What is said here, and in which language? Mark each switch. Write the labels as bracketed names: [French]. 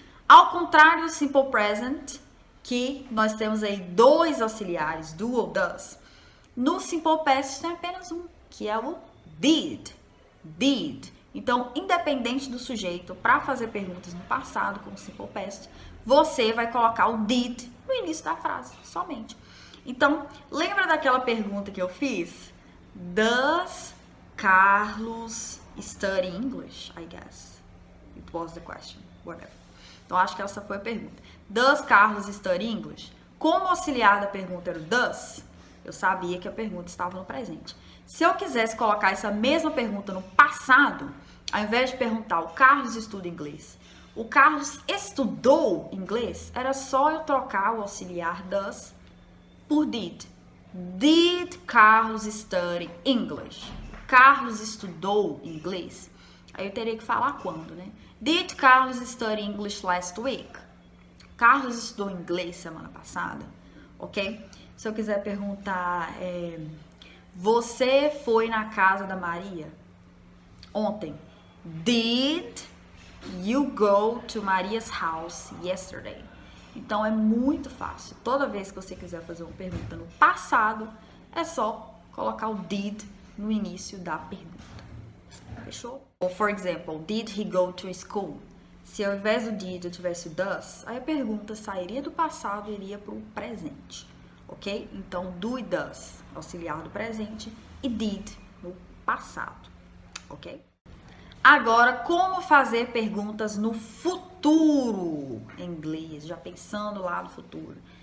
[Portuguese] Ao contrário do simple present, que nós temos aí dois auxiliares, do ou does, no simple past tem apenas um, que é o did. Did. Então, independente do sujeito, para fazer perguntas no passado, com o simple past, você vai colocar o did no início da frase, somente. Então, lembra daquela pergunta que eu fiz? [English] Does Carlos study English? I guess. It was the question. Whatever. [Portuguese] Então, acho que essa foi a pergunta. [English] Does Carlos study English? [Portuguese] Como o auxiliar da pergunta era o does, eu sabia que a pergunta estava no presente. Se eu quisesse colocar essa mesma pergunta no passado, ao invés de perguntar o Carlos estuda inglês, o Carlos estudou inglês, era só eu trocar o auxiliar does por did. [English] Did Carlos study English? [Portuguese] Carlos estudou inglês? Aí eu teria que falar quando, né? Did Carlos study English last week? Carlos estudou inglês semana passada, ok? Se eu quiser perguntar, você foi na casa da Maria ontem? [English] Did you go to Maria's house yesterday? [Portuguese] Então, é muito fácil. Toda vez que você quiser fazer uma pergunta no passado, é só colocar o did no início da pergunta. Fechou? [English] Ou, for example, did he go to school? [Portuguese] Se ao invés do did eu tivesse o does, aí a pergunta sairia do passado e iria para o presente. Ok? Então, do e does, auxiliar do presente, e did no passado. Ok? Agora, como fazer perguntas no futuro em inglês, já pensando lá no futuro.